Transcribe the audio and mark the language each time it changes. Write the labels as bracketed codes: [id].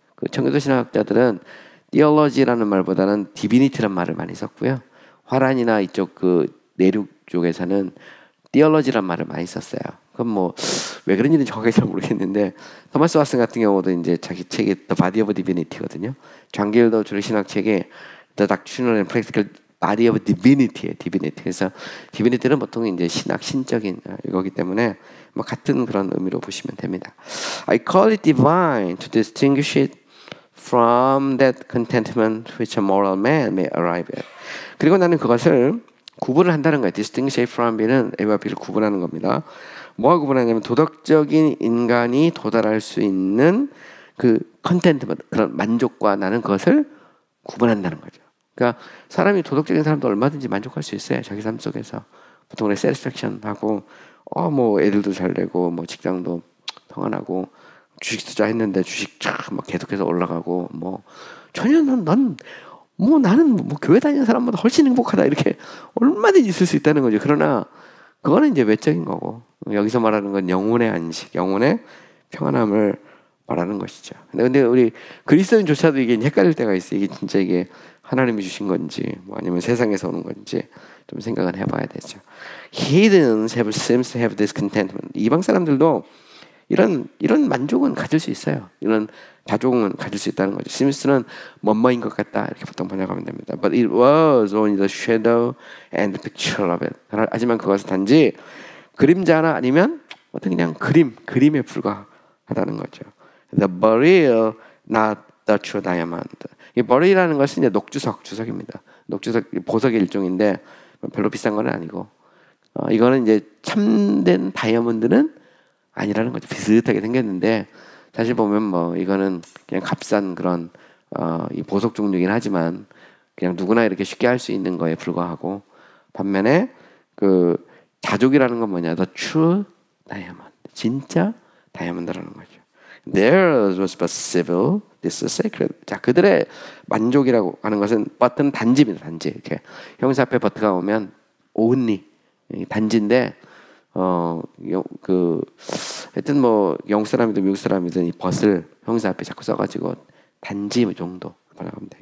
[ko] 그 청교도 신학자들은 theology라는 말보다는 divinity라는 말을 많이 썼고요. 화란이나 이쪽 그 내륙 쪽에서는 theology라는 말을 많이 썼어요. 그럼 뭐 왜 그런지는 정확하게 잘 모르겠는데 토마스 왓슨 같은 경우도 이제 자기 책이 The Body of Divinity거든요. 존 길더 주류 신학 책에 The Doctrinal and Practical Body of Divinity예요. [en] Divinity. [ko] 그래서 Divinity는 보통 이제 신학 신적인 이거기 때문에 뭐 같은 그런 의미로 보시면 됩니다. [en] I call it divine to distinguish it from that contentment which a moral man may arrive at. [ko] 그리고 나는 그것을 구분을 한다는 거예요. [en] distinguish it from B [ko] 는 A와 B를 구분하는 겁니다. 뭐가 구분하냐면 도덕적인 인간이 도달할 수 있는 그 컨텐트먼트, 그런 만족과 나는 그것을 구분한다는 거죠. 그러니까 사람이 도덕적인 사람도 얼마든지 만족할 수 있어요. 자기 삶 속에서. 보통 우리 satisfaction 하고 뭐 애들도 잘 되고 뭐 직장도 평안하고 주식 투자했는데 주식 막 계속해서 올라가고 뭐 전혀 나는 뭐 교회 다니는 사람보다 훨씬 행복하다 이렇게 얼마든지 있을 수 있다는 거죠. 그러나 그거는 이제 외적인 거고 여기서 말하는 건 영혼의 안식, 영혼의 평안함을 말하는 것이죠. 근데 우리 그리스도인조차도 이게 헷갈릴 때가 있어요. 이게 진짜 이게 하나님이 주신 건지 뭐 아니면 세상에서 오는 건지 좀 생각을 해봐야 되죠. [en] Heathens seems to have this contentment. [ko] 이방 사람들도 이런 만족은 가질 수 있어요. 이런 자족은 가질 수 있다는 거죠. 스미스는 뭐뭐인 것 같다 이렇게 보통 번역하면 됩니다. [en] But it was only the shadow and the picture of it. [ko] 하지만 그것은 단지 그림자나 아니면 어떤 그냥 그림에 불과하다는 거죠. [en] The beryl, not the true diamond. [ko] 이 bery라는 것은 이제 주석입니다. 녹주석 보석의 일종인데 별로 비싼 건 아니고 이거는 이제 참된 다이아몬드는 아니라는 거죠. 비슷하게 생겼는데 사실 보면 뭐 이거는 그냥 값싼 그런 이 보석 종류긴 하지만 그냥 누구나 이렇게 쉽게 할 수 있는 거에 불과하고 반면에 그 자족이라는 건 뭐냐? [en] The true diamond. [ko] 진짜 다이아몬드라는 거죠. [en] Theirs was but civil, this is sacred. [ko] 자, 그들의 만족이라고 하는 것은 but는 단지입니다. 단지. 이렇게 형사 앞에 but가 오면 only 단지인데 하여튼 뭐 영국 사람이든 미국 사람이든 이 벗을 형사 앞에 자꾸 써가지고 단지 정도 번역하면 돼.